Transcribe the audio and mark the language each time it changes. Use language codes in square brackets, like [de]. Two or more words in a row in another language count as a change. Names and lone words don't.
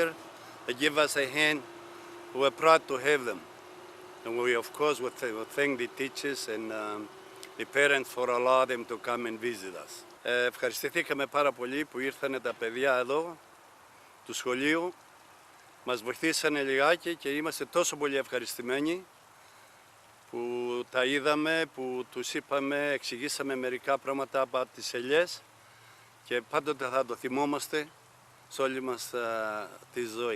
[en] They give us a hand. We're proud to have them. And we, of course, would thank the teachers and the parents for allowing them to come and visit us. [el] Ευχαριστηθήκαμε πάρα πολύ που ήρθαν τα παιδιά εδώ, του σχολείου. Μας βοηθήσανε λιγάκι και είμαστε τόσο πολύ ευχαριστημένοι που τα είδαμε, που τους είπαμε, εξηγήσαμε μερικά πράγματα από τις ελιές και πάντοτε θα το θυμόμαστε σε όλη μας τη ζωή.